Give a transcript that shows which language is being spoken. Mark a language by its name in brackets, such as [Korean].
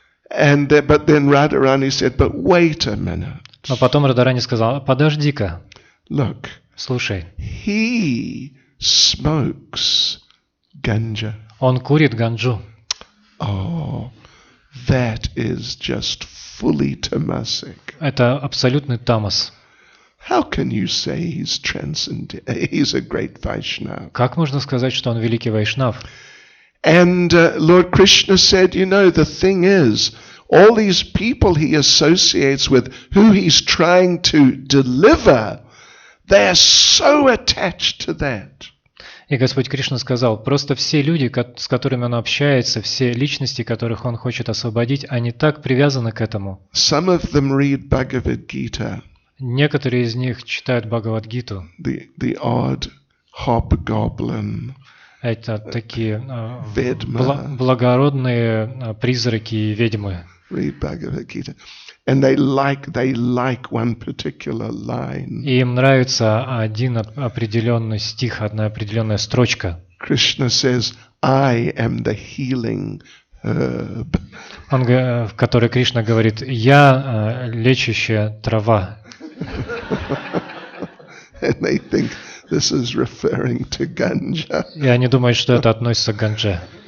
[English] But then Radharani said, but wait a minute. [Russian] Но потом Радхарани сказал, подожди-ка. [English] Look. [Russian] Слушай. [English] He smokes ganja. [Russian] Он курит ганджу. [English] Oh, that is just fully tamasic. [Russian] Это абсолютный тамас. [English] How can you say he's he's a great Vaishnava? [Russian] Как можно сказать, что он великий вайшнав? [English] And Lord Krishna said, the thing is, all these people he associates with, who he's trying to deliver, they are so attached to that. [Russian] И Господь Кришна сказал, просто все люди, с которыми он общается, все личности, которых он хочет освободить, они так привязаны к этому. [English] Some of them read Bhagavad Gita. [Russian] Некоторые из них читают Бхагавад-гиту. [English] The odd hobgoblin. [Russian] Это такие Ведьма. благородные призраки и ведьмы. [English] Read Bhagavad Gita. And they like one particular line. [Russian] И им нравится один определенный стих, одна определенная строчка. [English] Krishna says, I am the healing herb. [Russian] В которой Кришна говорит, я лечащая трава. [English] And they think this is referring to ganja. [Russian] И они думают, что это относится к ганже.